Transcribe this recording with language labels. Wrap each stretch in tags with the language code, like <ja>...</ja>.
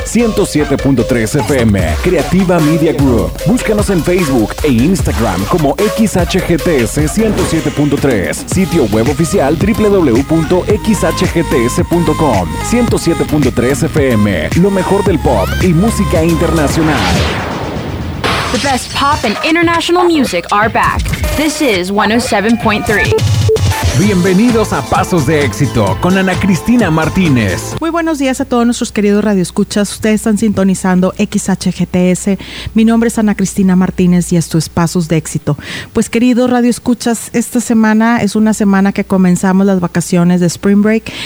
<es>107.3 FM Creativa Media Group. Búscanos en Facebook e Instagram como XHGTS 107.3. Sitio web oficial www.xhgts.com. 107.3 FM, lo mejor del pop y música internacional.</es> <en>The best pop and international music are back. This is 107.3.</en> <es>Bienvenidos a Pasos de Éxito con Ana Cristina Martínez. Muy buenos días a todos nuestros queridos radioescuchas. Ustedes están sintonizando XHGTS. Mi nombre es Ana Cristina Martínez y esto es Pasos de Éxito. Pues queridos radioescuchas, esta semana es una semana que comenzamos las vacaciones de Spring Break.</es>